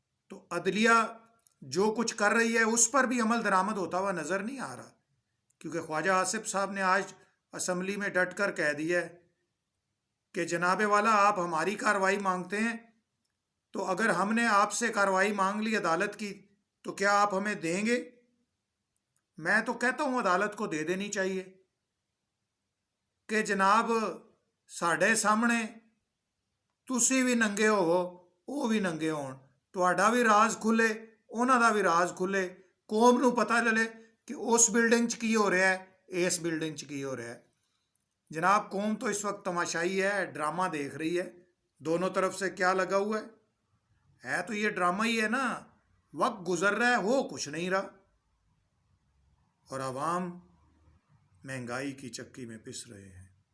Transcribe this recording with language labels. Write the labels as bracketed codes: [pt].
[hi] तो अदलिया जो कुछ कर रही है उस पर भी अमल दरामद होता हुआ नज़र नहीं आ रहा, क्योंकि ख्वाजा आसिफ साहब ने आज असम्बली में डट कर कह दिया है कि जनाब वाला आप हमारी कार्रवाई मांगते हैं, तो अगर हमने आपसे कार्रवाई मांग ली अदालत की तो क्या आप हमें देंगे? मैं तो कहता हूँ अदालत को दे देनी चाहिए कि जनाब [pa] साढ़े सामने तुसी भी नंगे होवो, वो भी नंगे होण, ਤੁਹਾਡਾ ਵੀ ਰਾਜ਼ ਖੁੱਲੇ, ਉਹਨਾਂ ਦਾ ਵੀ ਰਾਜ਼ ਖੁੱਲੇ, ਕੌਮ ਨੂੰ ਪਤਾ ਚੱਲੇ ਕਿ ਉਸ ਬਿਲਡਿੰਗ 'ਚ ਕੀ ਹੋ ਰਿਹਾ ਹੈ, ਇਸ ਬਿਲਡਿੰਗ 'ਚ ਕੀ ਹੋ ਰਿਹਾ है। [hi] जनाब कौम तो इस वक्त तमाशाई है, ड्रामा देख रही है। दोनों तरफ से क्या लगा हुआ है तो ये ड्रामा ही है ना। वक्त गुजर रहा है, हो कुछ नहीं रहा, और आवाम महंगाई की चक्की में पिस रहे हैं।